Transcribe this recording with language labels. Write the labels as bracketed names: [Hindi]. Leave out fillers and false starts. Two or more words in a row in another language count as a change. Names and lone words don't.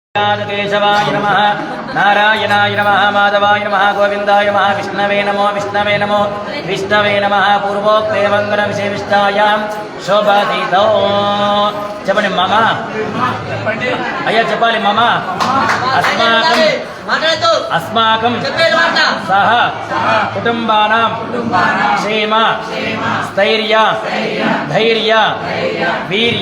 [Sanskrit] केशवाय नमः नारायणाय नमः माधवाय नमः गोविन्दाय नमः विष्णवे नमो विष्णवे नमः पूर्वोक्ते मङ्गलविशेषिष्टायां शोभातीतो [Telugu] చెప్పండి మమ అయ్యా చెప్పాలి మమ [Sanskrit] అస్మాకం సహ కుటుంబానాం క్షేమ స్థైర్య ధైర్య వీర్య